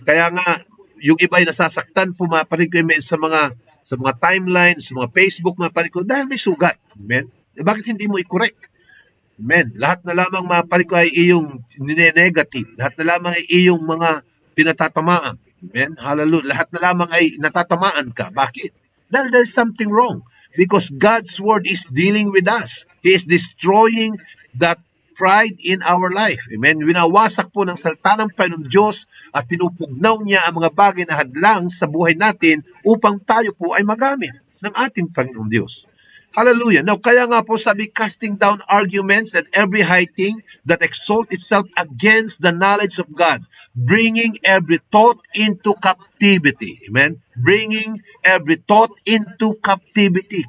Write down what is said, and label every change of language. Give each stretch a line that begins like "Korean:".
Filipino: Kaya nga, yung iba ay nasasaktan po maparik, amen, sa mga timeline, sa mga Facebook, maparik ko, dahil may sugat. Amen. Bakit hindi mo i-correct? Amen. Lahat na lamang maparik ko ay iyong negative. Lahat na lamang ay iyong mga pinatatamaan. Amen. Hallelujah. Lahat na lamang ay natatamaan ka. Bakit?
English: Dahil there's something wrong. Because God's word is dealing with us. He is destroying that pride in our life. Amen.
Filipino: Winawasak po ng salita ng Panginoon Diyos at pinupugnaw niya ang mga bagay na hadlang sa buhay natin upang tayo po ay magamit ng ating Panginoon Diyos. Hallelujah.
English: Now,
Filipino: kaya nga po sabi,
English: casting down arguments and every high thing that exalt itself against the knowledge of God, bringing every thought into captivity. Amen? Bringing every thought into captivity.